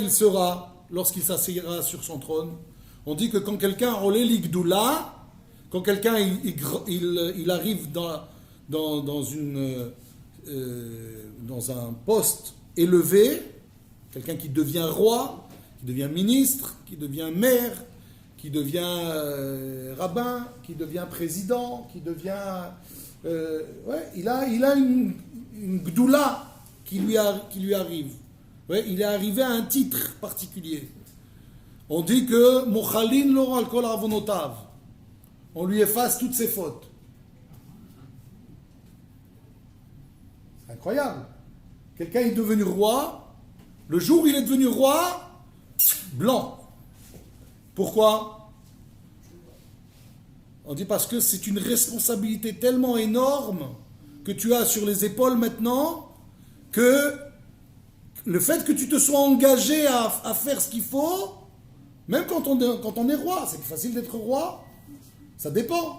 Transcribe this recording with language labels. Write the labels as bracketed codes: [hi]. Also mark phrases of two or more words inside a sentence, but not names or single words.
[fr] Il sera lorsqu'il s'assiera sur son trône. On dit que quand quelqu'un [he] עולה לגדולה, [fr] quand quelqu'un il arrive dans un poste élevé, quelqu'un qui devient roi, qui devient ministre, qui devient maire, qui devient rabbin, qui devient président, qui devient... il a une gdoula qui lui arrive. Ouais, il est arrivé à un titre particulier. [he] On dit que מוחלין לו על כל עוונותיו. [fr] On lui efface toutes ses fautes. C'est incroyable. Quelqu'un est devenu roi. Le jour où il est devenu roi, blanc. Pourquoi? On dit parce que c'est une responsabilité tellement énorme que tu as sur les épaules maintenant que le fait que tu te sois engagé à faire ce qu'il faut, même quand on est roi, c'est plus facile d'être roi, ça dépend.